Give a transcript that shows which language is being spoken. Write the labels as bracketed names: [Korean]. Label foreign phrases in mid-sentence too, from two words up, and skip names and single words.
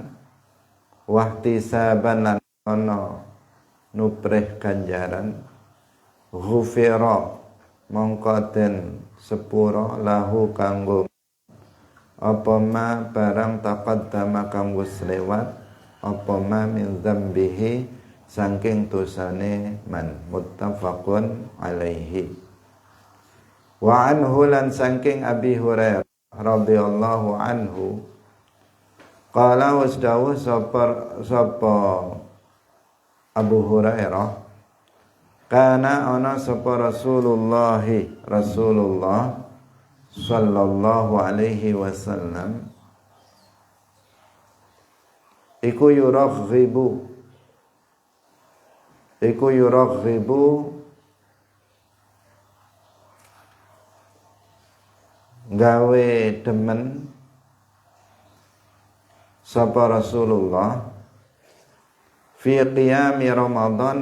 [Javanese] wahtisaban lan krana nuprih ganjaran, ghufira mongko den sepura lahu kanggo apa ma barang taqaddama kang wis lewat, apa ma min dzambihi saking dosane man, [Arabic] متفق عليه. وعنه [Javanese] lan saking Abi Hurairah [Arabic] رضي الله عنه, [Javanese] qala wasdawuh sapa Abu Hurairah, kana ana sapa Rasulullah [Arabic] صلى الله عليه وسلم [Javanese] iku yuraghibu gawe demen sapa Rasulullah [Arabic] في قيام رمضان